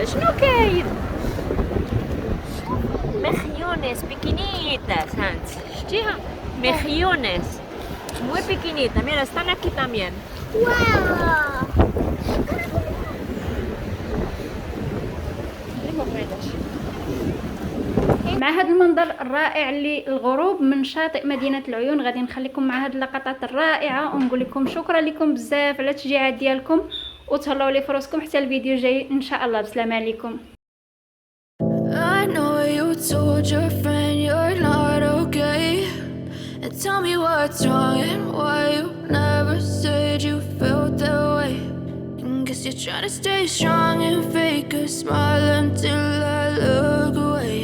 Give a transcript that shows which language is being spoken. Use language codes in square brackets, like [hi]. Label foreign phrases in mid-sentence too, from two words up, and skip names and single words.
[ar] شنو كاين؟ مخيونس pequeñitas هانت شتيها مخيونس [es] muy pequeñita. Mira, están aquí también. [ar] مع هذا المنظر الرائع للغروب من شاطئ مدينة العيون غادي نخليكم مع هذه اللقطات الرائعة ونقول لكم شكرا لكم بزاف على التشجيعات ديالكم وتهلاو لي فراسكم حتى الفيديو الجاي ان شاء الله. بسلامة عليكم. [en] I know you told your friend you're not okay. And tell me what's wrong and why you never said you felt that way. And guess you're trying to stay strong and fake a smile until I look away.